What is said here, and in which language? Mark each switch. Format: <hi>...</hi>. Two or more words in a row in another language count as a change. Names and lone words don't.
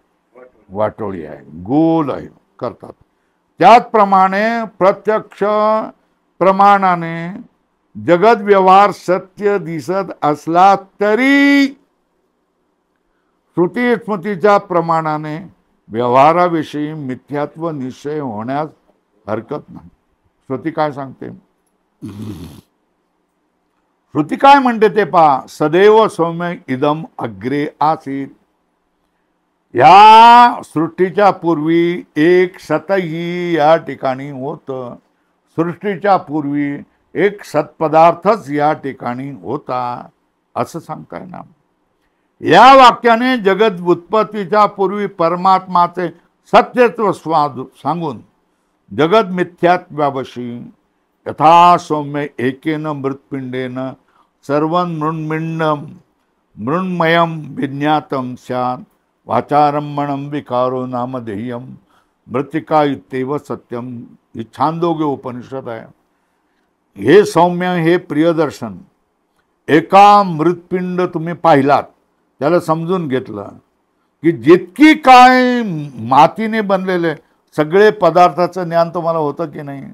<mr>वाटोळी आहे, गोल आहे करतात. त्याचप्रमाणे प्रत्यक्ष प्रमाणाने जगत व्यवहार सत्य दिसत असला तरी श्रुती स्मृतीच्या प्रमाणाने व्यवहाराविषयी मिथ्यात्व निश्चय होण्यास हरकत नाही. श्रुती काय सांगते? श्रुती काय म्हणते ते पहा.</mr> <sa>सदैव सौम्य इदम अग्रे आसीत.</sa> <mr>या सृष्टीच्या पूर्वी एक सतही या ठिकाणी होतं. सृष्टीच्या पूर्वी एक सत्पदार्थच या ठिकाणी होता असं सांगताय ना. या वाक्याने जगत उत्पत्तीच्या पूर्वी परमात्माचे सत्यत्व सांगून जगत मिथ्यात्वावशी</mr> <sa>यथा सौम्य एकेन मृत्पिंडेन सर्व मृण्मिंडम मृण्मयम विज्ञातम स्यात् वाचारंभणम विकारो नामधेयम मृत्तिका इत्येव सत्यम.</sa> <mr>ही छांदोग्य उपनिषद आहे. हे सौम्य, हे प्रियदर्शन, एका मृतपिंड तुम्ही पाहिलात, त्याला समजून घेतलं की जितकी काय मातीने बनलेले सगळे पदार्थाचं ज्ञान तुम्हाला होतं की नाही?</mr>